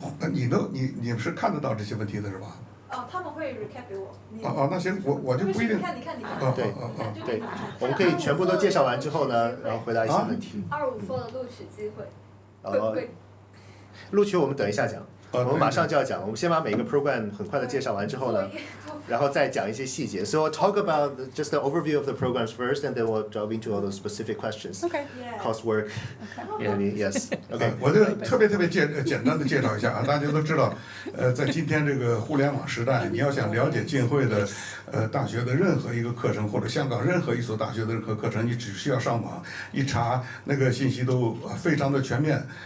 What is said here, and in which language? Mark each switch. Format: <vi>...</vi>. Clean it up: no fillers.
<zh>你们是看得到这些问题的是吧？他们会 recap 给我。那行，我就不一定。你看。对，我们可以全部都介绍完之后呢，然后回答一些问题。 25分的录取机会。录取我们等一下讲，我们马上就要讲。我们先把每一个 program 很快的介绍完之后呢，然后再讲一些细节。</zh> <en>So we'll talk about just the overview of the programs first, and then we'll delve into all those specific questions. Okay. Coursework, maybe yes. Okay.</en> <zh>我就特别简单的介绍一下啊，大家都知道，在今天这个互联网时代，你要想了解浸会的大学的任何一个课程，或者香港任何一所大学的任何课程，你只需要上网一查，那个信息都非常的全面。</zh>